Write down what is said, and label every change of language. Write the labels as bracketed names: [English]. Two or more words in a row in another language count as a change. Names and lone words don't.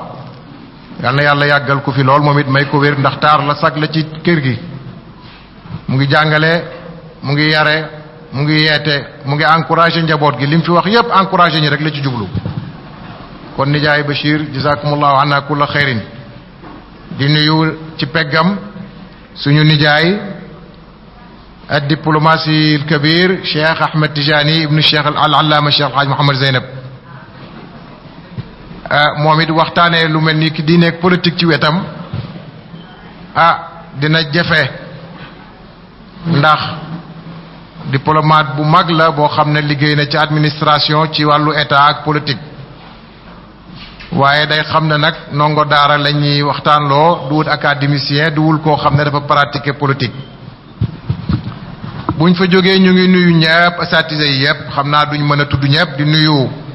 [Wolof] yal na yàlla yàggal ko fi lool moom it may ko wér, ndax taar la sag la ci kër gi. mu ngi jàngale, mu ngi yare, mu ngi yeete mu ngi encouragé njaboot gi lim fi wax yépp encouragé ñi rek la ci jublu kon nijaay Bachir [Arabic] جزاكم الله عنا كل خير [Wolof] di nuyu ci peggam suñu nijaay [Arabic] الدبلوماسي الكبير شيخ أحمد تجاني ابن الشيخ العلامة الشيخ الحاج محمد زينب [Wolof] moom it waxtaanee lu mel ni ki diine ak politique ci wetam dina jafe ndax diplomate bu mag la boo xam ne liggéey na ci administration ci wàllu état ak politique waaye day xam ne nag ndongo daara la ñuy waxtaanloo duwul académicien duwul koo xam ne dafa [French] pratiquer politique [Wolof] buñ fa jógee ñu ngi nuyu ñëpp asatise yi yëpp xam naa duñ mën a tudd ñëpp di nuyu